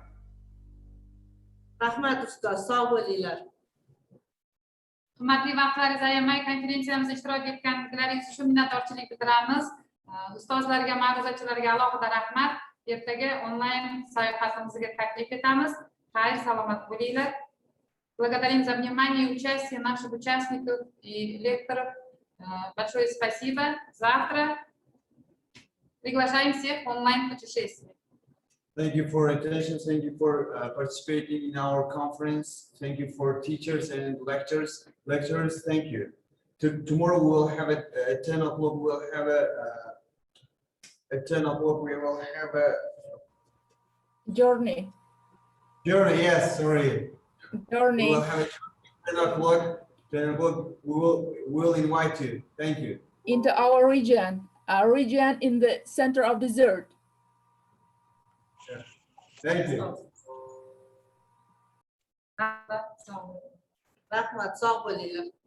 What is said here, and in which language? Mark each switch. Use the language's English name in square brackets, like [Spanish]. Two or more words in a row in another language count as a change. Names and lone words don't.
[Uzbek] Rahmat ustoz, sog' bo'linglar. Hurmatli vaqtlaringizni ayamay konferensiyamizda ishtirok etganliklaringiz uchun minnatdorchilik bildiramiz. Ustozlarga, ma'ruzachilarga alohida rahmat. Ertaga onlayn sayohatimizga taklif etamiz. Xayr, salomat bo'linglar. [Russian] Благодарим за внимание и участие наших участников и лекторов. Большое спасибо. Завтра приглашаем всех в онлайн-путешествие. [English] Thank you for attention. Thank you for participating in our conference. Thank you for teachers and lecturers. Thank you. Tomorrow we will have at 10 o'clock. We'll have at 10 o'clock. We will have a Journey. Yes, sorry. Journey. We will have it 10 o'clock. 10 o'clock. We will invite you. Thank you. Into our region in the center of the desert. Thank you. [Uzbek] Rahmat, sog' bo'linglar.